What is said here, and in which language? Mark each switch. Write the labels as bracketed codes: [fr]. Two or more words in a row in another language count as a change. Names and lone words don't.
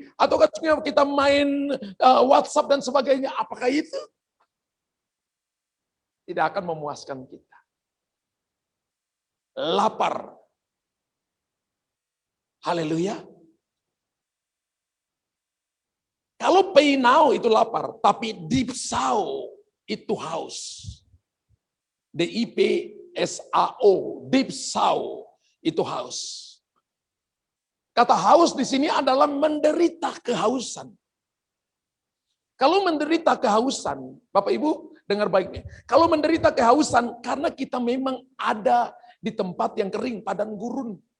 [id] Ataukah cuma kita main WhatsApp dan sebagainya? Apakah itu? tidak akan memuaskan kita. Lapar. Haleluya. Kalau pay now itu lapar, tapi dipsao itu haus. D-I-P-S-A-O, dipsao itu haus. Kata haus di sini adalah menderita kehausan. Kalau menderita kehausan, Bapak Ibu dengar baiknya. Kalau menderita kehausan karena kita memang ada di tempat yang kering, padang gurun.